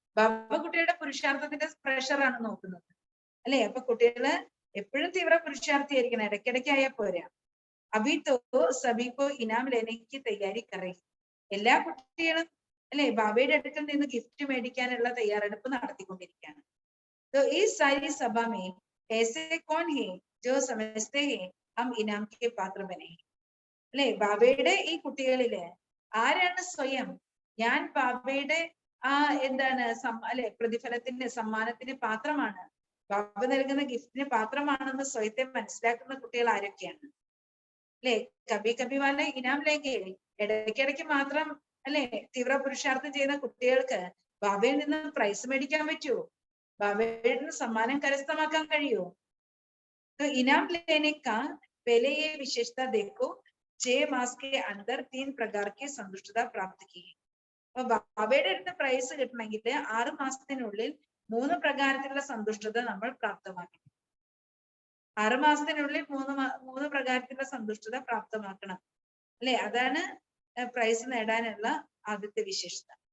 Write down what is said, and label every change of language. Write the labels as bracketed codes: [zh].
[ml] ബാബ കുട്ടിയുടെ പുരുഷാർത്ഥത്തിന്റെ പ്രഷറാണ് നോക്കുന്നത് അല്ലെ? അപ്പൊ കുട്ടികള് എപ്പോഴും തീവ്ര പുരുഷാർത്ഥിയായിരിക്കണം, ഇടയ്ക്കിടയ്ക്ക് ആയാൽ പോരാ. [hi] അഭി തോ സബിക്കോ ഇനാം ലേനയ്ക്ക് തയ്യാറി കറേ. [ml] എല്ലാ കുട്ടികളും അല്ലെ ബാബയുടെ അടുക്കൽ നിന്ന് ഗിഫ്റ്റ് മേടിക്കാനുള്ള തയ്യാറെടുപ്പ് നടത്തിക്കൊണ്ടിരിക്കുകയാണ്. [hi] तो इस सारी सभा में ऐसे कौन है जो समझते हैं हम इनाम के पात्र बने [ml] അല്ലെ? ബാബയുടെ ഈ കുട്ടികളില് ആരാണ് സ്വയം ഞാൻ ബാബയുടെ എന്താണ് അല്ലെ പ്രതിഫലത്തിന് സമ്മാനത്തിന് പാത്രമാണ്, ബാബ നൽകുന്ന ഗിഫ്റ്റിന് പാത്രമാണെന്ന് സ്വയത്തെ മനസ്സിലാക്കുന്ന കുട്ടികൾ ആരൊക്കെയാണ് അല്ലെ? [hi] കബി കബി വാല ഇനാം ലേങ്കെ. [ml] ഇടയ്ക്കിടയ്ക്ക് മാത്രം അല്ലെ തീവ്ര പുരുഷാർത്ഥം ചെയ്യുന്ന കുട്ടികൾക്ക് ബാബയിൽ നിന്ന് പ്രൈസ് മേടിക്കാൻ പറ്റുമോ? ബാബയുടെ നിന്ന് സമ്മാനം കരസ്ഥമാക്കാൻ കഴിയുമോ? [hi] ഇനാം लेने का पहले ये विशेषता देखो 6 मास के अंदर 3 प्रकार की संतुष्टता प्राप्त की. [ml] അപ്പൊ ബാബയുടെ അടുത്ത് പ്രൈസ് കിട്ടണമെങ്കിൽ 6 മാസത്തിനുള്ളിൽ 3 പ്രകാരത്തിലുള്ള സന്തുഷ്ടത നമ്മൾ പ്രാപ്തമാക്കണം. 6 മാസത്തിനുള്ളിൽ 3 പ്രകാരത്തിലുള്ള സന്തുഷ്ടത പ്രാപ്തമാക്കണം അല്ലെ? അതാണ് പ്രൈസ് നേടാനുള്ള ആദ്യത്തെ വിശേഷത.